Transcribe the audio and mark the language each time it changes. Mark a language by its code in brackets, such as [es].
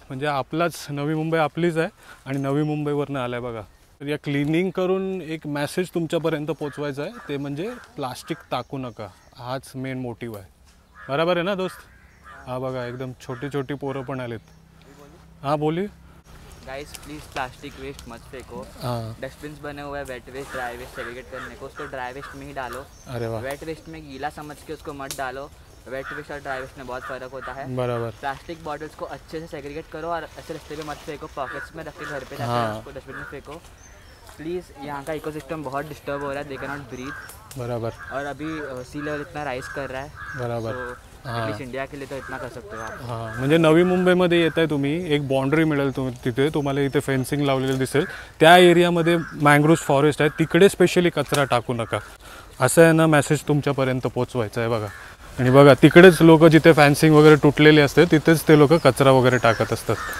[mr] म्हणजे आपलाच नवी मुंबई आपलीच आहे आणि नवी मुंबईवरनं आलाय बघा. तर या क्लिनिंग करून एक मेसेज तुमच्यापर्यंत पोचवायचा आहे, ते म्हणजे प्लास्टिक टाकू नका. हाच मेन मोटिव्ह आहे. बरोबर आहे ना दोस्त? हा बघा एकदम छोटी छोटी पोरं पण आलेत. [hi] हाँ बोलिए. गाइस प्लीज प्लास्टिक वेस्ट मत फेंको. हाँ डस्टबिन बने हुए हैं wet waste dry waste segregate करने को, उसको ड्राई वेस्ट में ही डालो. अरे वाह वेट वेस्ट में गीला समझ के उसको मत डालो. वेट वेस्ट और ड्राई वेस्ट में बहुत फ़र्क होता है. बराबर. प्लास्टिक बॉटल्स को अच्छे से सेग्रीगेट करो और ऐसे रास्ते पे मत फेंको. पॉकेट्स में रख के घर पे जाकर हाँ. उसको डस्टबिन में फेंको प्लीज़. यहाँ का इकोसिस्टम बहुत डिस्टर्ब हो रहा है. [en] They can not breathe. [hi] बराबर और अभी सी लेवल इतना राइज कर रहा है. बराबर. तो एटलीस्ट इंडिया के लिए तो इतना कर सकते हो आप. [mr] हां म्हणजे नवी मुंबईमध्ये येत आहे तुम्ही, एक बाउंड्री मिळेल तिथे तुम्हाला. इथे फेन्सिंग लावलेलं दिसेल. त्या एरियामध्ये मँग्रोव्ज फॉरेस्ट आहे, तिकडे स्पेशली कचरा टाकू नका. असं आहे ना मेसेज तुमच्यापर्यंत पोचवायचा आहे बघा. आणि बघा तिकडेच लोक जिथे फेन्सिंग वगैरे तुटलेली असते तिथेच ते लोक कचरा वगैरे टाकत असतात.